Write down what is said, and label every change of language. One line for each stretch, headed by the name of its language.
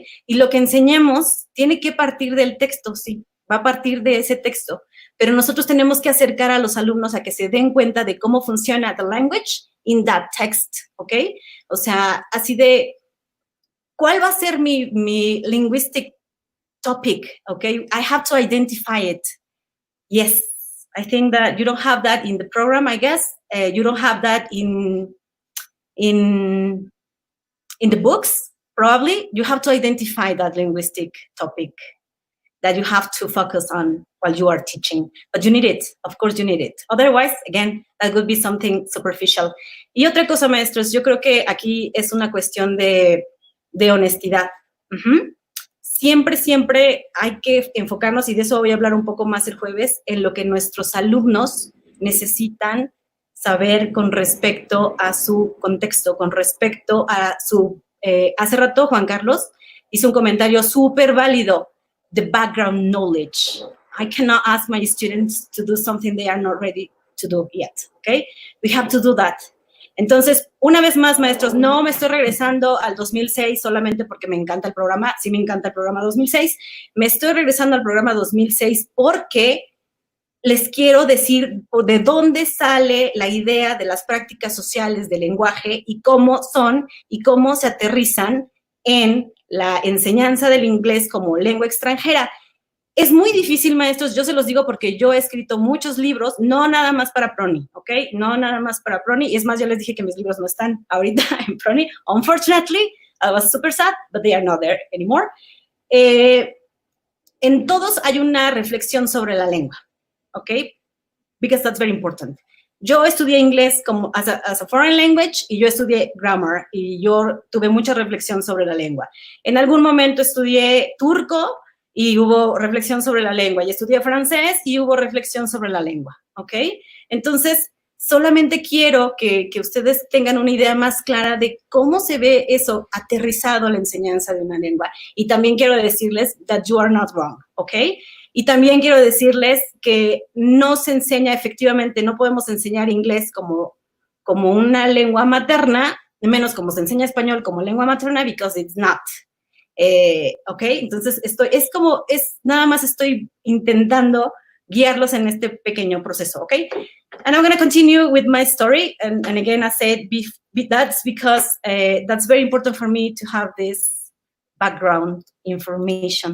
Spanish: Y lo que enseñemos tiene que partir del texto, sí, va a partir de ese texto, pero nosotros tenemos que acercar a los alumnos a que se den cuenta de cómo funciona the language in that text, ¿ok? O sea, así de, ¿cuál va a ser mi linguistic topic, ¿ok?
English: I have to identify it. Yes, I think that you don't have that in the program, I guess. You don't have that in the books, probably. You have to identify that linguistic topic that you have to focus on while you are teaching. But you need it. Of course, you need it. Otherwise, again, that would be something superficial.
Spanish: Y otra cosa, maestros, yo creo que aquí es una cuestión de honestidad. Siempre hay que enfocarnos, y de eso voy a hablar un poco más el jueves, en lo que nuestros alumnos necesitan saber con respecto a su contexto, con respecto a su... hace rato Juan Carlos hizo un comentario súper válido, the background knowledge.
English: I cannot ask my students to do something they are not ready to do yet, okay? We have to do that.
Spanish: Entonces, una vez más, maestros, no me estoy regresando al 2006 solamente porque me encanta el programa, sí me encanta el programa 2006, me estoy regresando al programa 2006 porque les quiero decir de dónde sale la idea de las prácticas sociales del lenguaje y cómo son y cómo se aterrizan en la enseñanza del inglés como lengua extranjera. Es muy difícil, maestros, yo se los digo porque yo he escrito muchos libros, no nada más para Prony, ¿ok? No nada más para Prony, y es más, ya les dije que mis libros no están ahorita en Prony.
English: Unfortunately, I was super sad, but they are not there anymore.
Spanish: En todos hay una reflexión sobre la lengua, ¿ok? Because that's very important. yo estudié inglés como as a foreign language y yo estudié grammar y yo tuve mucha reflexión sobre la lengua. En algún momento estudié turco y hubo reflexión sobre la lengua, y estudié francés y hubo reflexión sobre la lengua, ¿ok? Entonces, solamente quiero que ustedes tengan una idea más clara de cómo se ve eso aterrizado a la enseñanza de una lengua. Y también quiero decirles that you are not wrong, ¿ok? Y también quiero decirles que no se enseña efectivamente, no podemos enseñar inglés como una lengua materna, menos como se enseña español como lengua materna, because it's not. ¿Ok? Entonces, nada más estoy intentando guiarlos en este pequeño proceso, ¿ok?
English: And I'm going to continue with my story. And again, I said that's because that's very important for me to have this background information.